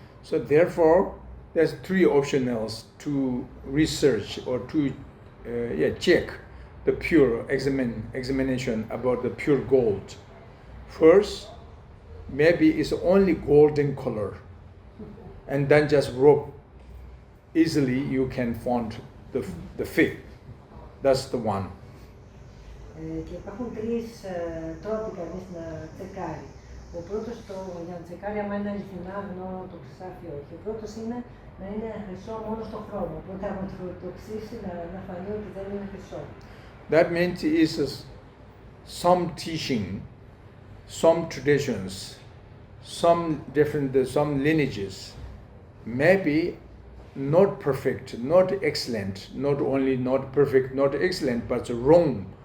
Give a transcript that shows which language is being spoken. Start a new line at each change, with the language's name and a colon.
English: So therefore, there's three optionals to research or to check the pure examination about the pure gold. First, maybe it's only golden color, and then just rub. Easily you can find the fake. That's the one.
Greek: Και υπάρχουν τρεις τρόποι κανείς να τσεκάρει. Ο πρώτος για να τσεκάρει άμα είναι αληθινά αγνό το χρυσάφι όχι. Ο πρώτος είναι να είναι χρυσό μόνο στο χρώμα. Οπότε άμα το ξύσει να φανεί ότι δεν είναι χρυσό.
English: That means is some teaching, some traditions, some lineages, maybe not perfect, not excellent, not only not perfect, not excellent, but wrong.